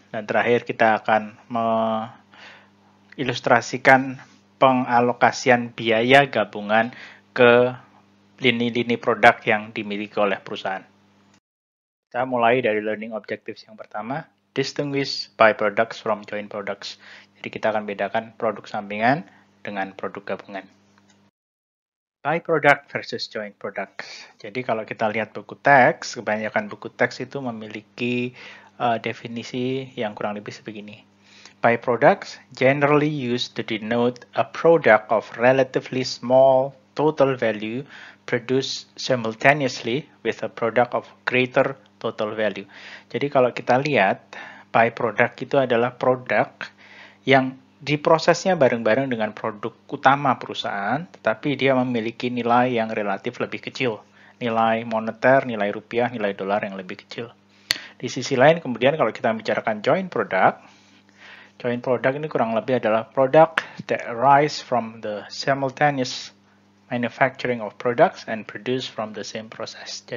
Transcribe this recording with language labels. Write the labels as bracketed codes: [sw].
[id] Dan terakhir, kita akan mengilustrasikan pengalokasian biaya gabungan ke lini-lini produk yang dimiliki oleh perusahaan. Kita mulai dari [en] learning objectives [id] yang pertama, [en] distinguish by products from joint products. [id] Jadi kita akan bedakan produk sampingan dengan produk gabungan. [en] By product versus joint products. [id] Jadi kalau kita lihat buku teks, kebanyakan buku teks itu memiliki definisi yang kurang lebih sebegini. [en] By products generally used to denote a product of relatively small total value produced simultaneously with a product of greater total value. [id] Jadi kalau kita lihat, by product itu adalah produk yang diprosesnya bareng-bareng dengan produk utama perusahaan, tetapi dia memiliki nilai yang relatif lebih kecil. Nilai moneter, nilai rupiah, nilai dolar yang lebih kecil. Di sisi lain, kemudian kalau kita bicarakan joint product ini kurang lebih adalah [en] product that arise from the simultaneous manufacturing of products and produced from the same process.